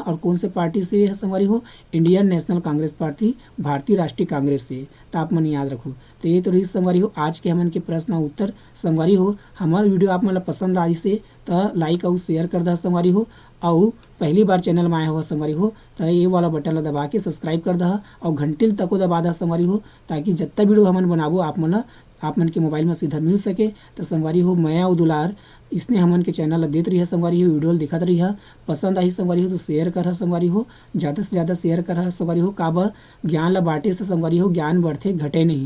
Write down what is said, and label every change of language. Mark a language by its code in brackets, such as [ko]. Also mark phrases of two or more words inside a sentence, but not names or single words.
[hne] और कौन से पार्टी से है संगवारी हो, इंडियन नेशनल कांग्रेस पार्टी, भारतीय राष्ट्रीय कांग्रेस से। तो आप मन याद रखो। तो ये तो रही संगवारी हो आज के हमन के प्रश्न उत्तर। संगवारी हो हमारा वीडियो आप मन पसंद आई से तो लाइक और शेयर कर दा संगवारी हो। और पहली बार चैनल में आया हुआ संगवारी हो तो ये वाला बटन ला दबा के सब्सक्राइब कर दा, और घंटी तक को दबा दा संगवारी हो, ताकि जितना वीडियो हमन बनाबो आप मन के मोबाइल में सीधा मिल सके। तो संगवारी हो माया और दुलार इसने हमन के चैनल ला देत रही है संगवारी हो, वीडियो दिखात रही है। पसंद आई संगवारी हो तो शेयर कर संगवारी हो, ज़्यादा से ज़्यादा शेयर कर संगवारी हो। काबर ज्ञान ला बांटे से संगवारी हो ज्ञान बढ़ते घटे नहीं।